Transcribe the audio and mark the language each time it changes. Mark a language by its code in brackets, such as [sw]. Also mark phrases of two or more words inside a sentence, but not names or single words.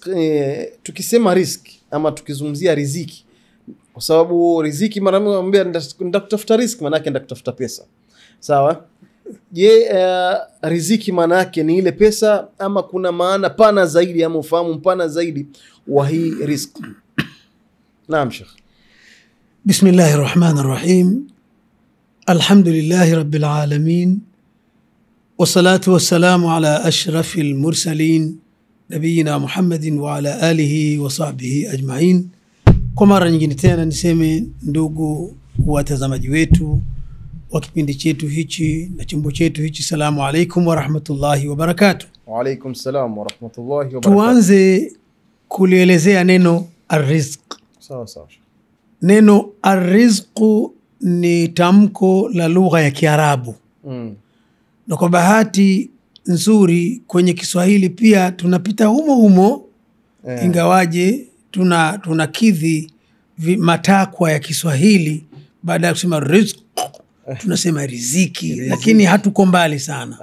[sw] Tukisema rizq ama tukizungumzia riziki, kwa sababu riziki mara nyingi anambia nenda kutafuta riziki, maana yake nenda kutafuta pesa. Sawa? Je, riziki maana yake ni ile pesa ama kuna maana pana zaidi ama ufahamu mpana zaidi wa hii riziki? Naam Sheikh. [ar] بسم الله الرحمن الرحيم الحمد لله رب العالمين. والصلاة والسلام على أشرف المرسلين نبينا محمد وعلى آله وصحبه أجمعين. [sw] Kwa mara nyingine tena niseme, ndugu watazamaji wetu wa kipindi chetu hichi na chimbo chetu hichi, [ar] السلام عليكم ورحمة الله وبركاته. وعليكم السلام ورحمة الله وبركاته. [sw] Tuanze kulielezea neno arrizq. Sawa. Neno arrizqu ni tamko la lugha ya Kiarabu. Na kwa bahati nzuri kwenye Kiswahili pia tunapita humo ingawaje tunakidhi matakwa ya Kiswahili, baada ya kusema rizq tunasema riziki, lakini hatuko mbali sana.